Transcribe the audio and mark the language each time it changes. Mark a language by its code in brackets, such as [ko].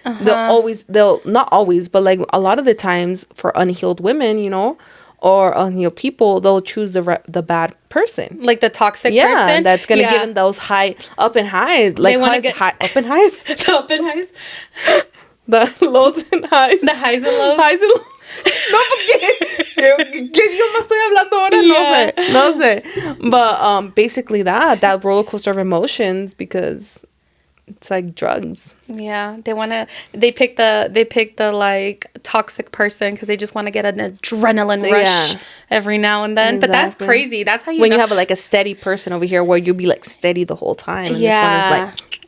[en] They'll not always, but like a lot of the times for unhealed women, you know, or unhealed people, they'll choose the bad person, like the toxic person that's gonna give them those high up and highs, like high up and highs, the up and highs, the lows and highs, the highs and lows, [es] No, porque que yo me estoy hablando ahora, no sé. [en] But basically that roller coaster of emotions, because it's like drugs. Yeah, they pick the like toxic person because they just want to get an adrenaline rush every now and then. Exactly. But that's crazy. That's how you you have like a steady person over here where you'll be like steady the whole time. And this one is like.